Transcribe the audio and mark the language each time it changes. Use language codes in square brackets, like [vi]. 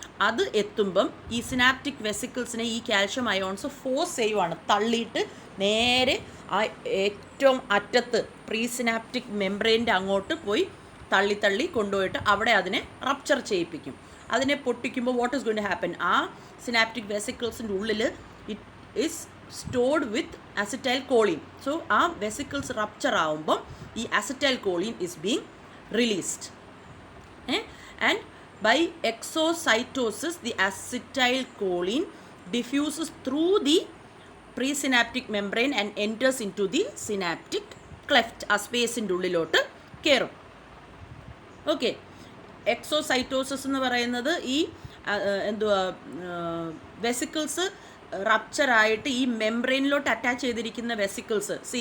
[ml] അത് എത്തുമ്പം ഈ സിനാപ്റ്റിക് വെസിക്കിൾസിനെ ഈ കാൽഷ്യം അയോൺസ് ഫോഴ്സ് ചെയ്യുവാണ്, തള്ളിയിട്ട് നേരെ ആ ഏറ്റവും അറ്റത്ത് പ്രീ സിനാപ്റ്റിക് മെംബ്രെയിൻ്റെ അങ്ങോട്ട് പോയി തള്ളി കൊണ്ടുപോയിട്ട് അവിടെ അതിനെ റപ്ചർ ചെയ്യിപ്പിക്കും. അതിനെ പൊട്ടിക്കുമ്പോൾ [en] What is going to happen? [ml] ആ സിനാപ്റ്റിക് വെസിക്കിൾസിൻ്റെ ഉള്ളിൽ [en] It is stored with acetylcholine. So ആ vesicles rupture ആവുമ്പം ഈ acetylcholine is being released. And by exocytosis the acetylcholine diffuses through the presynaptic membrane and enters into the synaptic cleft. [ml] ആ സ്പേസിൻ്റെ ഉള്ളിലോട്ട് കയറും. Okay, exocytosis എന്ന് പറയുന്നത് ഈ എന്തുവാ വെസിക്കിൾസ് റപ്ചറായിട്ട് ഈ മെംബ്രെയിനിലോട്ട് അറ്റാച്ച് ചെയ്തിരിക്കുന്ന വെസിക്കിൾസ്.